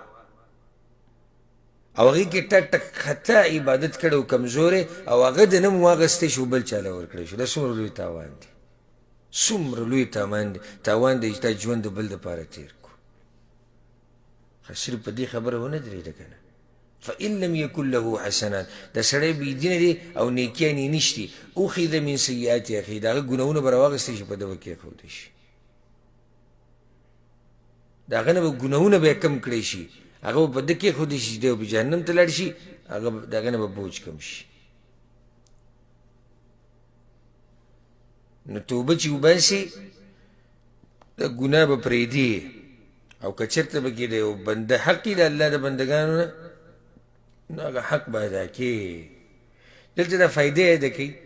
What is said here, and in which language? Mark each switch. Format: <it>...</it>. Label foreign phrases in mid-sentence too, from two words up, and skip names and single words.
<ps>او هغې کې ټک ټک خطا عبادت کړی او کمزوری او هغه د نه مو واغستی شي او بل چا له ورکړی شو دا څومره لوی تاوان دی څومره لوی تاوان دی چې دا ژوند د بل دپاره تېر کړو خو صرف په دې خبره ونه درېده که نه</ps> <ar>فإن لم يكن له حسنات</ar> <ps>دا سړی بېدینه دی او نیکیانې یې نشتي</ps> <ar>اخذ من سیئات اخي</ar> <ps>د هغه ګناهونه به راواغستی شي په ده به کېښودی شي د هغه نه به ګناهونه به یې کم کړی شي هغه به په ده کېښودی شي چې دی به جهنم ته لاړ شي د هغه نه به بوج کم شي نو توبه چې وباسي د ګناه به پرېږدي او که چېرته به کې د یو بنده حق وي د الله د بندګانو نه نو هغه حق به ادا کړي دلته دا فایدې ادا کوي</ps>